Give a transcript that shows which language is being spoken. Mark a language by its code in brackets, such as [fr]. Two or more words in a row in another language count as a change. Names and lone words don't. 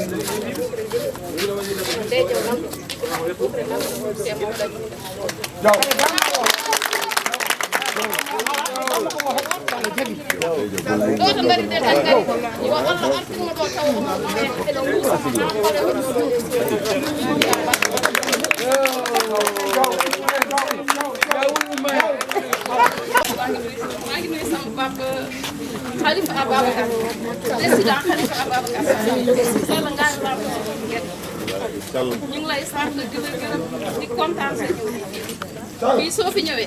[ff] ndejo namɗo ɓuɓre namɗo te ɗo to ngari ɗen en ngari yo Allah artimo ɗo taw omo eɗen guusama ha hoore [wo] maa ngi nuyu sama papa [ff] Khalifa Ababacar [wo] président Khalifa Ababacar Sall ngaari laa ñu ngi lay sant di la gërëm di kontaan sa ñëw fii soo fi ñëwee